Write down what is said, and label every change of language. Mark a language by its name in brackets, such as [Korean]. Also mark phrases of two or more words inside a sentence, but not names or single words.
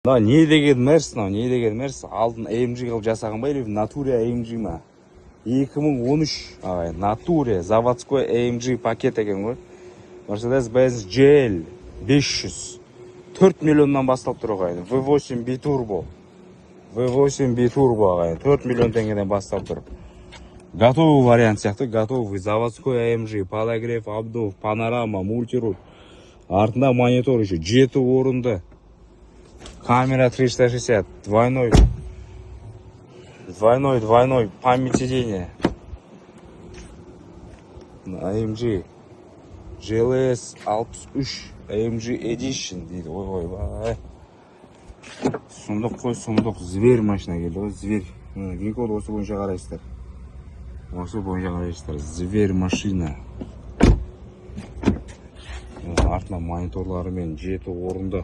[Kazakh] Не деген Мерс, не деген Мерс, алдын AMG қылып жасаған ба, или Natura AMG ма? 2013 ағай, Natura заводской AMG пакет екен ғой. Mercedes-Benz GL 500 4 миллионнан бастап тұр ағайын. V8 Biturbo. V8 Biturbo ағайын. 4 миллион теңгеден бастап тұр. [Russian] Готовый вариант сияқты, готовый заводской AMG, подогрев, обдув, панорама, мультируль. [Kazakh] Артында монитор еще, 7 орынды. [Russian] Камера 360, двойной память сидения. [Kazakh] AMG GLS 63 AMG Edition дейді. Ой. Сұмдық қой, сұмдық. [Russian] Зверь машина [Kazakh] келді ғой, зверь. Винкод осы бойынша қарайсыздар. [Russian] Зверь машина. [Kazakh] Артына мониторларымен 7 орынды.